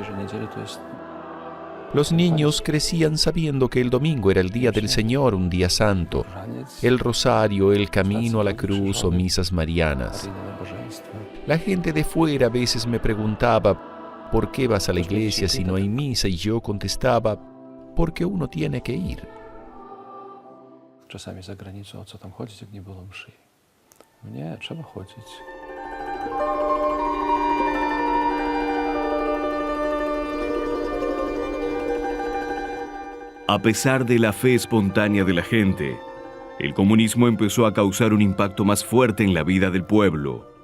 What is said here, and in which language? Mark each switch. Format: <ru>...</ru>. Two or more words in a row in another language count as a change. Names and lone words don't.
<es>Los niños crecían sabiendo que el domingo era el día del Señor, un día santo, el rosario, el camino a la cruz o misas marianas. La gente de fuera a veces me preguntaba, ¿por qué vas a la iglesia si no hay misa? Y yo contestaba, porque uno tiene que ir.</es> <pl>Czasami za granicą, o co tam chodzić, jak nie było mszy. Nie, trzeba chodzić.</pl> <es>A pesar de la fe espontánea de la gente, el comunismo empezó a causar un impacto más fuerte en la vida del pueblo.</es>